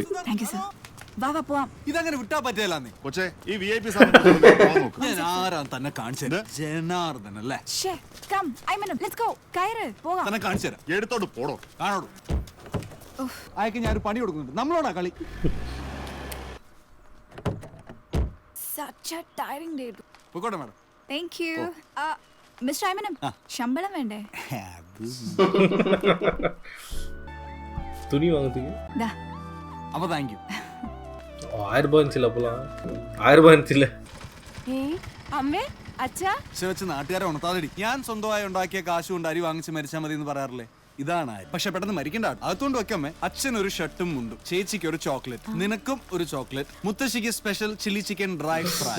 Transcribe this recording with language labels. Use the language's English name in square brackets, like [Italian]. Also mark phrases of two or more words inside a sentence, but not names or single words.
[English] thank you sir. [Malayalam] വാ പോവാം. ഇതങ്ങനെ വിട്ടാ പറ്റില്ലാന്നേ. കൊച്ചേ, ഈ VIP ഞാൻ ആരാ തന്നെ കാണിച്ചത്? ജനാർദ്ദൻ അല്ലേ? കം ഐമനം, [English] let's go. [Malayalam] കയറ് പോകാം. തന്നെ കാണിച്ചു തരാം. എടുത്തോട്ട് പോടോ. കാണോളൂ. അയക്ക് ഞാൻ ഒരു പണി കൊടുക്കുന്നുണ്ട്. നമ്മളോടാ കളി. [English] Such a tiring day. [Malayalam] പോയിക്കോട്ടെ മാഡം. [English] Thank you. [Malayalam] മിസ്റ്റർ ഐമനം, ശമ്പളം വേണ്ടേ? [Tamil] துணி வாங்குறதுக்கு [Malayalam] ദാ. അപ്പൊ [English] thank you. [Tamil] 1000 ரூபாய் இருந்துச்சுல அப்பலாம். 1000 ரூபாய் இருந்துச்சுல. [Malayalam] അമ്മേ അച്ഛാ. വെച്ച് നാട്ടുകാരെ ഉണർത്താതെടി. ഞാൻ സ്വന്തമായി ഉണ്ടാക്കിയ കാശ് കൊണ്ട് അരി വാങ്ങിച്ച് മരിച്ചാൽ മതി എന്ന് പറയാറില്ലേ? ഇതാണ്. പക്ഷെ പെട്ടെന്ന് മരിക്കണ്ട. അതുകൊണ്ട് വെക്കമ്മേ, അച്ഛൻ ഒരു ഷർട്ടും മുണ്ടും, ചേച്ചിക്ക് ഒരു ചോക്ലേറ്റ്, നിനക്കും ഒരു ചോക്ലേറ്റ്, മുത്തശ്ശിക്ക് [English] special chilli chicken dry fry.